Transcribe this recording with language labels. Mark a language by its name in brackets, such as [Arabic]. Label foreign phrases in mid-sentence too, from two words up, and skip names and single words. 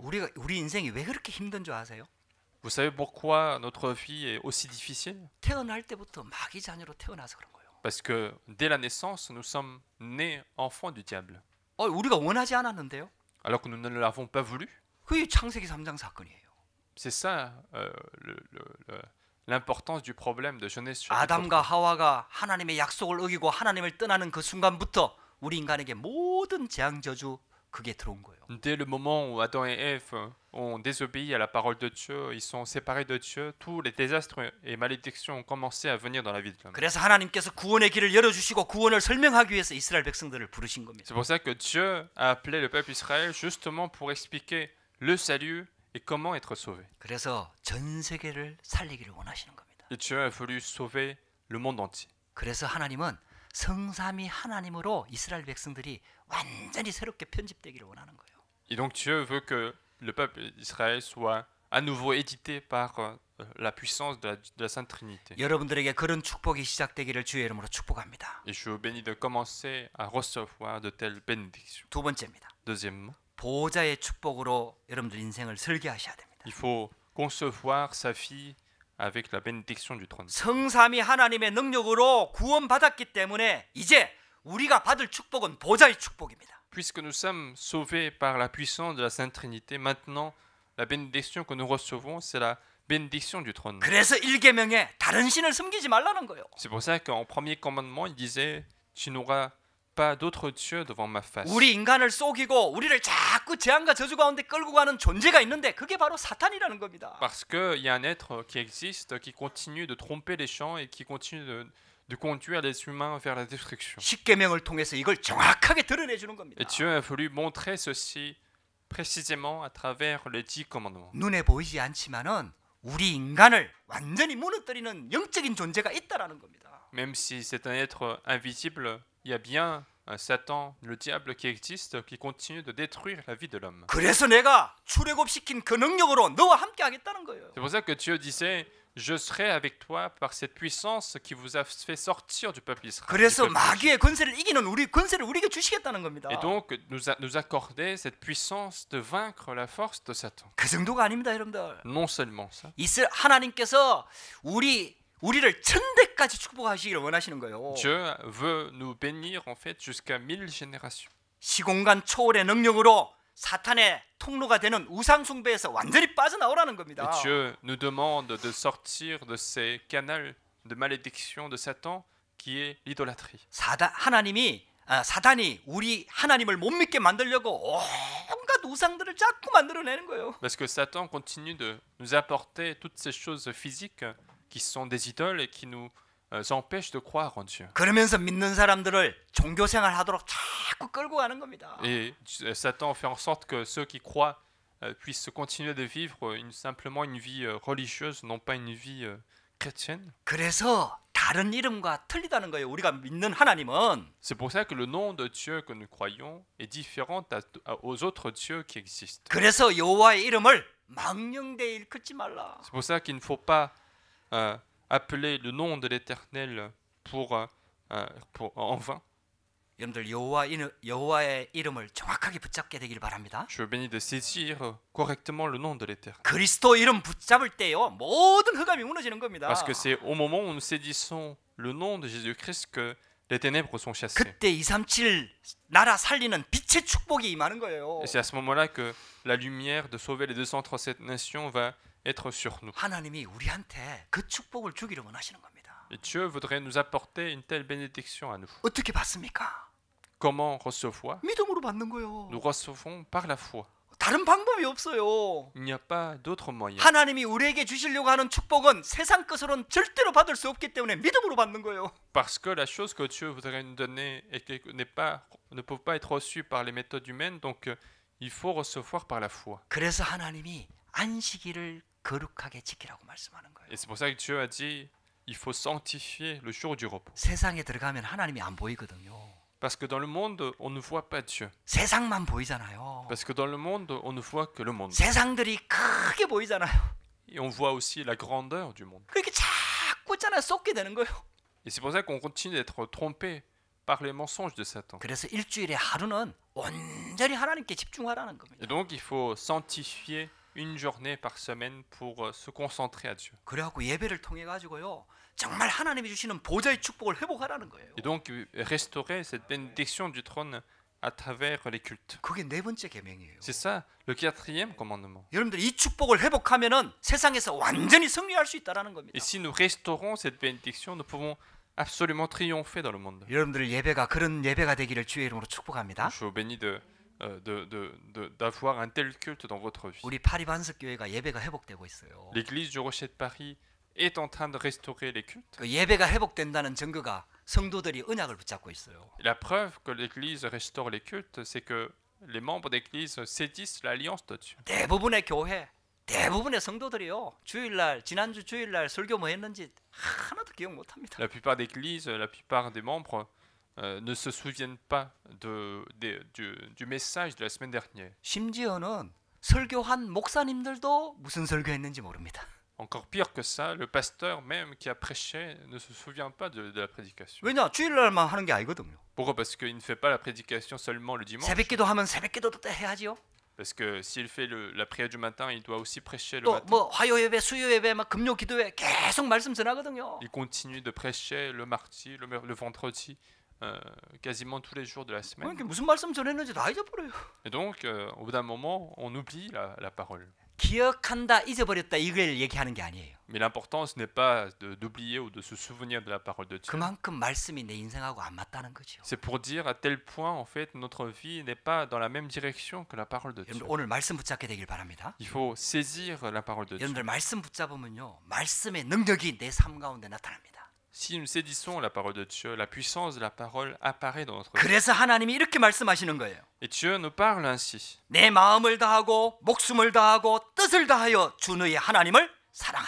[Korean] 우리 인생이 왜 그렇게 힘든 줄 아세요? [French] Vous savez pourquoi notre vie est aussi difficile? [Korean] 태어날 때부터 마귀 자녀로 태어나서 그런 거예요. [French] Parce que dès la naissance, nous sommes nés enfants du diable. [Korean] 우리가 원하지 않았는데요. [French] Alors que nous ne l'avons pas voulu. [Korean] 그게 창세기 3장 사건이에요. [French] C'est ça l'importance du problème de Genèse chapitre [Korean] 아담과 [French] 3. [Korean] 하와가 하나님의 약속을 어기고 하나님을 떠나는 그 순간부터 우리 인간에게 모든 재앙 저주 그게 들어온 거예요. [French] Dès le moment où Adam et Ève ont désobéi à la parole de Dieu, ils sont séparés de Dieu, tous les désastres et malédictions ont commencé à venir dans la vie de l'homme. [Korean] 그래서 하나님께서 구원의 길을 열어주시고 구원을 설명하기 위해서 이스라엘 백성들을 부르신 겁니다. [French] C'est pour ça que Dieu a appelé le peuple Israël justement pour expliquer le salut et comment être sauvé. [Korean] 그래서 전 세계를 살리기를 원하시는 겁니다. [French] Et Dieu a voulu sauver le monde entier. [Korean] 그래서 하나님은 성삼위 하나님으로 이스라엘 백성들이 완전히 새롭게 편집되기를 원하는 거예요. [French] Et donc Dieu veut que le peuple d'Israël soit à nouveau édité par la puissance de la Sainte Trinité. [Korean] 여러분들에게 그런 축복이 시작되기를 주의 이름으로 축복합니다. [French] Et je vous bénis de commencer à recevoir de telles bénédictions. [Korean] 두 번째입니다. [French] Deuxièmement, [Korean] 보호자의 축복으로 여러분들 인생을 설계하셔야 됩니다. [French] il faut concevoir sa vie avec la bénédiction du trône. [Korean] 성삼위 하나님의 능력으로 구원받았기 때문에 이제 우리가 받을 축복은 보호자의 축복입니다. [French] Puisque nous sommes sauvés par la puissance de la Sainte Trinité, maintenant la bénédiction que nous recevons, c'est la bénédiction du trône. [Korean] 그래서 1계명에 다른 신을 섬기지 말라는 거예요. [French] C'est pour ça qu'en premier commandement, il disait tu n'auras pas d'autre Dieu devant ma face. [Korean] 우리 인간을 속이고 우리를 자꾸 재앙과 저주 가운데 끌고 가는 존재가 있는데 그게 바로 사탄이라는 겁니다. [French] Parce qu'il y a un être qui existe, qui continue de tromper les gens et qui continue de conduire les humains vers la destruction. [Korean] 10계명을 통해서 이걸 정확하게 드러내 주는 겁니다. [French] Et Dieu a voulu montrer ceci précisément à travers les 10 commandements. [Korean] 눈에 보이지 않지만은 우리 인간을 완전히 무너뜨리는 영적인 존재가 있다라는 겁니다. [French] Même si c'est un être invisible, il y a bien Satan, le diable qui existe, qui continue de détruire la vie de l'homme. [Korean] 그래서 내가 출애굽시킨 그 능력으로 너와 함께 하겠다는 거예요. [French] C'est pour ça que Dieu disait je serai avec toi par cette puissance qui vous a fait sortir du peuple Israël. [Korean] 그래서 마귀의 권세를 이기는 우리 권세를 우리에게 주시겠다는 겁니다. [French] Et donc nous accorder cette puissance de vaincre la force de Satan. [Korean] 그 정도가 아닙니다, 여러분들. [French] Non seulement ça. [Korean] 하나님께서 우리를 천대까지 축복하시기를 원하시는 거예요. [French] Dieu veut nous bénir en fait jusqu'à 1000 générations. [Korean] 시공간 초월의 능력으로 사탄의 통로가 되는 우상 숭배에서 완전히 빠져나오라는 겁니다. [French] Et Dieu nous demande de sortir de ces canaux de malédiction de Satan qui est l'idolâtrie. [Korean] 사단이 우리 하나님을 못 믿게 만들려고 온갖 우상들을 자꾸 만들어내는 거예요. [French] Parce que Satan continue de nous apporter toutes ces choses physiques qui sont des idoles et qui nous empêchent de croire en Dieu. [Korean] 그러면서 믿는 사람들을 종교 생활하도록 자꾸 끌고 가는 겁니다. [French] Et Satan fait en sorte que ceux qui croient puissent continuer de vivre simplement une vie religieuse, non pas une vie chrétienne. [Korean] 그래서 다른 이름과 틀리다는 거예요. 우리가 믿는 하나님은. [French] C'est pour ça que le nom de Dieu que nous croyons est différent aux autres dieux qui existent. [Korean] 그래서 여호와의 이름을 망령되이 일컫지 말라. [French] C'est pour ça qu'il ne faut pas appeler le nom de l'Éternel en vain. [Korean] 여러분들 여호와의 이름을 정확하게 붙잡게 되기를 바랍니다. [French] Je veux bénir de saisir correctement le nom de l'Éternel. [Korean] 그리스도 이름 붙잡을 때요 모든 흑암이 무너지는 겁니다. [French] Parce que c'est au moment où nous saisissons le nom de Jésus-Christ que les ténèbres sont chassées. [Korean] 그때 237 나라 살리는 빛의 축복이 임하는 거예요. [French] Et c'est à ce moment-là que la lumière de sauver les 237 nations va être sur nous. [Korean] 하나님이 우리한테 그 축복을 주기를 원하시는 겁니다. [French] Et Dieu voudrait nous apporter une telle bénédiction à nous. [Korean] 어떻게 받습니까? [French] Comment recevoir? [Korean] 믿음으로 받는 거예요. [French] Nous recevons par la foi. [Korean] 다른 방법이 없어요. [French] Il n'y a pas d'autre moyen. [Korean] 하나님이 우리에게 주시려고 하는 축복은 세상 것으로는 절대로 받을 수 없기 때문에 믿음으로 받는 거예요. [French] Parce que la chose que Dieu voudrait nous donner ne peut pas être reçue par les méthodes humaines, donc il faut recevoir par la foi. [Korean] 그래서 하나님이 안식일을 거룩하게 지키라고 말씀하는 거예요. [French] Et c'est pour ça que Dieu a dit il faut sanctifier le jour du repos. [Korean] 세상에 들어가면 하나님이 안 보이거든요. [French] Parce que dans le monde, on ne voit pas Dieu. [Korean] 세상만 보이잖아요. [French] Parce que dans le monde, on ne voit que le monde. [Korean] 세상들이 크게 보이잖아요. [French] Et on voit aussi la grandeur du monde. [Korean] 그렇게 자꾸 있잖아요. 쏟게 되는 거예요. [French] Et c'est pour ça qu'on continue d'être trompé par les mensonges de Satan. [Korean] 그래서 일주일에 하루는 온전히 하나님께 집중하라는 겁니다. [French] Et donc, il faut sanctifier une journée par semaine pour se concentrer à Dieu. [Korean] 그래갖고 예배를 통해 가지고요. 정말 하나님이 주시는 보좌의 축복을 회복하라는 거예요. [French] Et donc, restaurer cette bénédiction du trône à travers les cultes. [Korean] 그게 네 번째 계명이에요. [French] C'est ça, le 4e commandement. [Korean] 여러분들 이 축복을 회복하면은 세상에서 완전히 승리할 수 있다라는 겁니다. [French] Et si nous restaurons cette bénédiction, nous pouvons absolument triompher dans le monde. [Korean] 여러분들 예배가 그런 예배가 되기를 주의 이름으로 축복합니다. [French] Je vous bénis de d'avoir un tel culte dans votre vie. [Korean] 우리 파리반석 교회가 예배가 회복되고 있어요. [French] L'église du Rocher de Paris est en train de restaurer les cultes. [Korean] 그 예배가 회복된다는 증거가 성도들이 언약을 붙잡고 있어요. [French] Et la preuve que l'église restaure les cultes, c'est que les membres d'église saisissent l'alliance de Dieu. [Korean] 대부분의 교회, 대부분의 성도들이요. 주일날 지난주 주일날 설교 뭐 했는지 하나도 기억 못 합니다. [French] La plupart d'églises, la plupart des membres ne se souviennent pas du message de la semaine dernière. [Korean] 심지어는 설교한 목사님들도 무슨 설교했는지 모릅니다. [French] Encore pire que ça, le pasteur même qui a prêché ne se souvient pas de la prédication. [Korean] 왜냐? 주일날만 하는 게 아니거든요. [French] Pourquoi? Parce qu'il ne fait pas la prédication seulement le dimanche. [Korean] 새벽기도 하면 새벽기도도 때 해야지요. [French] Parce que s'il fait la prière du matin, il doit aussi prêcher le [Korean] 또 [French] matin. [Korean] 뭐 화요 예배, 수요 예배, 막 금요 기도회 계속 말씀 전하거든요. [French] Il continue de prêcher le mardi, le vendredi, quasiment tous les jours de la semaine. [Korean] 그러니까 무슨 말씀 전했는지 다 잊어버려요. [French] Et donc, au bout d'un moment, on oublie la parole. [Korean] 기억한다, 잊어버렸다 이걸 얘기하는 게 아니에요. [French] Mais l'important, ce n'est pas d'oublier ou de se souvenir de la parole de Dieu. [Korean] 그만큼 말씀이 내 인생하고 안 맞다는 거죠. [French] C'est pour dire à tel point, en fait, notre vie n'est pas dans la même direction que la parole de Dieu. [Korean] 여러분들 오늘 말씀 붙잡게 되길 바랍니다. [French] Il faut saisir la parole de Dieu. [Korean] 여러분들 말씀 붙잡으면요, 말씀의 능력이 내 삶 가운데 나타납니다. [French] Si nous saisissons la parole de Dieu, la puissance de la parole apparaît dans notre vie. [Korean] 그래서 하나님이 이렇게 말씀하시는 거예요. [French] Et Dieu nous parle ainsi. [Korean] 내 마음을 다하고 목숨을 다하고 뜻을 다하여 주 너의 하나님을 사랑하라.